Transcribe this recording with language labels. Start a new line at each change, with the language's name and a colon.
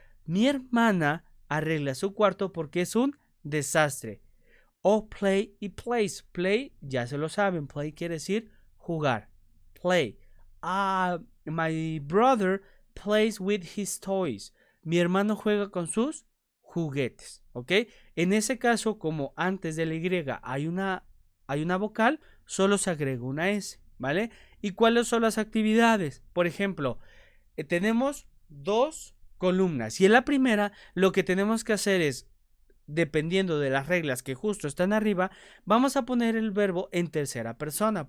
Spanish: Mi hermana arregla su cuarto porque es un desastre. O play y plays. Play, ya se lo saben, play quiere decir jugar.
English: Play. My brother plays with his toys.
Spanish: Mi hermano juega con sus juguetes, ¿ok? En ese caso, como antes de la Y hay una vocal, solo se agrega una S, ¿vale? ¿Y cuáles son las actividades? Por ejemplo, tenemos dos columnas y en la primera lo que tenemos que hacer es, dependiendo de las reglas que justo están arriba, vamos a poner el verbo en tercera persona.